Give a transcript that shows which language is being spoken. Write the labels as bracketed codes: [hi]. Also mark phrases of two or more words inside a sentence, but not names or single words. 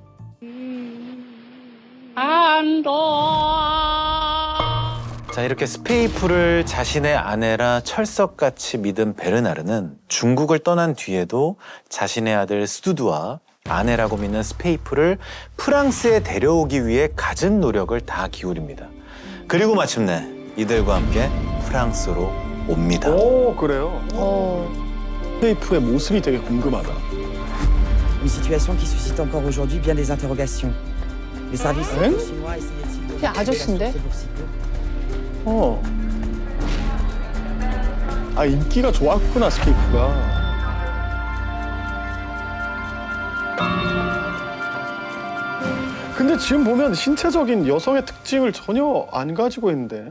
[ko] 자, 이렇게 스페이프를 자신의 아내라 철석같이 믿은 베르나르는 중국을 떠난 뒤에도 자신의 아들 스두두와 아내라고 믿는 스페이프를 프랑스에 데려오기 위해 갖은 노력을 다 기울입니다. 그리고 마침내 이들과 함께 프랑스로 옵니다. 오, 그래요? 스페이프의 모습이 되게 궁금하다. [fr] Une situation qui suscite encore aujourd'hui bien des interrogations. Les services chinois essayaient-ils de [ko] 그냥 아저씨인데? 아, 인기가 좋았구나, 스페이프가. 근데 지금 보면 신체적인 여성의 특징을 전혀 안 가지고 있는데.